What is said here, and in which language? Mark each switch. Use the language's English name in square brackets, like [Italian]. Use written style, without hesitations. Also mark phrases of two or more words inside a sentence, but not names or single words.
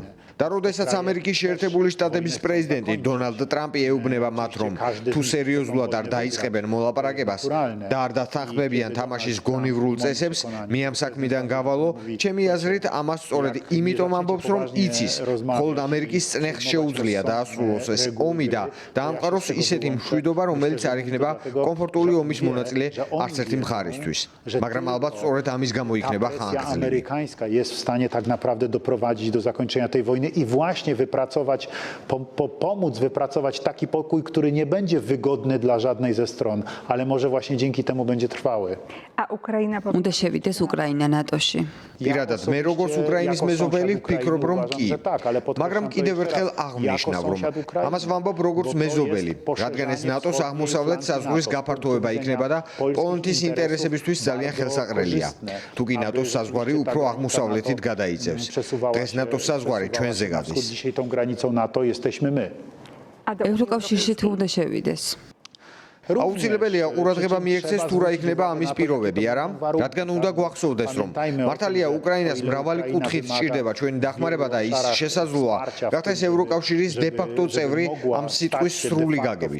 [Georgian] და როდესაც ამერიკის შეერთებული შტატების პრეზიდენტი დონალდ ტრამპი ეუბნება მათ, რომ თუ სერიოზულად არ დაიწყებენ მოლაპარაკებას და არ დათანხმებიან თამაშის გონივრულ წესებს, მე ამ საქმიდან გავალო, ჩემი აზრით, ამას სწორედ იმიტომ ამბობს, რომ იცის, მხოლოდ ამერიკის წნეხს შეუძლია დაასრულოს ეს ომი და დაამყაროს ისეთი მშვიდობა, რომელიც არ იქნება კომფორტული ომის მონაწილე არც ერთი მხარისთვის. მაგრამ albათ სწორედ amის გამო იქნება ხანგრძლივი. [Polish] Amerykańska jest w stanie tak naprawdę doprowadzić do zakończenia tej wojny i właśnie pomóc wypracować taki pokój, który nie będzie wygodny dla żadnej ze stron, ale może właśnie dzięki temu będzie trwały. A Ukraina [Georgian] უნდა შევიდეს უკრაინა ნატოში. პირადად მე როგორც უკრაინის მეზობელი ვფიქრობ, რომ კი. მაგრამ კიდევ ერთხელ აღნიშნავ, რომ ამას ვამბობ როგორც მეზობელი, რადგან ეს ნატოს აღმოსავლეთ საზღვრის გაფართოება იქნება და პოლონეთის ინტერესებისთვის ძალიან ხელსაყრელია. თუ კი ნატოს საზღვარი უფრო აღმოსავლეთით გადაიწევს. დღეს ნატოს საზღვარი ჩვენზე გადის. [Polish] Dzisiaj tą granicą NATO jesteśmy my. [Georgian] ევროკავშირში თუ უნდა შევიდეს. აუცილებელია ყურადღება მიექცეს თუ რა იქნება ამის პირობები, არა? რადგან უნდა გვახსოვდეს, რომ მართალია უკრაინას მრავალი კუთხით სჭირდება ჩვენი დახმარება და ის შესაძლოა გახდეს ევროკავშირის დე-ფაქტო წევრი ამ სიტყვის სრული გაგებით.